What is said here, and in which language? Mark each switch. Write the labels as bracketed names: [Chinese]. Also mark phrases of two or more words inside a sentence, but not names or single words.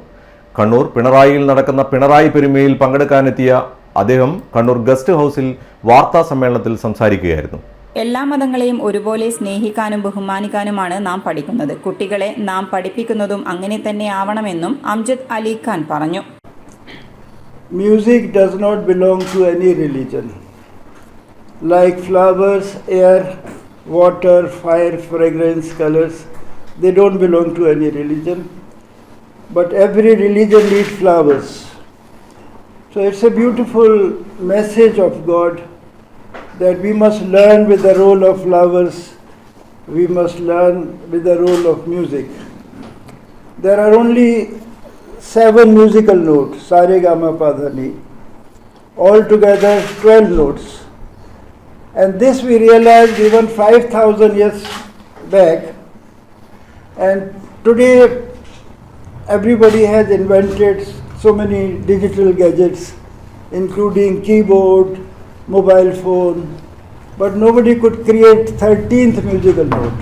[Malayalam] കണ്ണൂർ പിണറായിയിൽ നടക്കുന്ന പിണറായി പെരുമയിൽ പങ്കെടുക്കാനെത്തിയ അദ്ദേഹം കണ്ണൂർ ഗസ്റ്റ് ഹൗസിൽ വാർത്താ സമ്മേളനത്തിൽ സംസാരിക്കുകയായിരുന്നു. എല്ലാ മതങ്ങളെയും ഒരുപോലെ സ്നേഹിക്കാനും ബഹുമാനിക്കാനുമാണ് നാം പഠിക്കുന്നത്. കുട്ടികളെ നാം പഠിപ്പിക്കുന്നതും അങ്ങനെ തന്നെ ആവണമെന്നും അംജദ് അലി ഖാൻ പറഞ്ഞു. [English] Music does not belong to any religion. Like flowers, air, water, fire, fragrance, colors, they don't belong to any religion. But every religion needs flowers. So it's a beautiful message of God that we must learn with the role of flowers, we must learn with the role of music. There are only 7 musical notes, [Hindi] sa re ga ma pa dha ni, [English] altogether 12 notes. And this we realized even 5,000 years back, and today everybody has invented so many digital gadgets, including keyboard, mobile phone, but nobody could create 13th musical note.